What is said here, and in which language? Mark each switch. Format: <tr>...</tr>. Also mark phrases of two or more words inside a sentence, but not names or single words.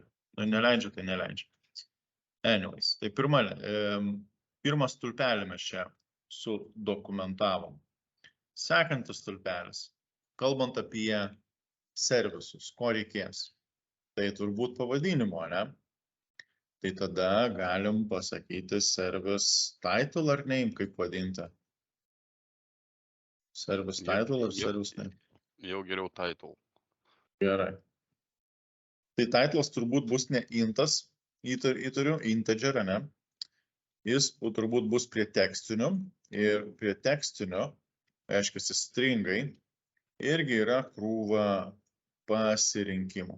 <lt>Nu, neleidžia, tai neleidžia. Anyways, tai pirmas stulpelį mes čia sudokumentavom. Sekantis stulpelis, kalbant apie servisus, ko reikės. Tai turbūt pavadinimo, ne? Tai tada galim pasakyti</lt> <en>service title</en> <lt>ar name, kaip vadinti.</lt> <en>Service title</en> <lt>ar</lt> <en>service name?</en> <lt>Jau geriau title. Gerai. Tai titlas turbūt bus ne intas, įtariu, integer, ne? Jis turbūt bus prie tekstinių ir prie tekstinių, reiškia, stringai, irgi yra krūva pasirinkimų.</lt>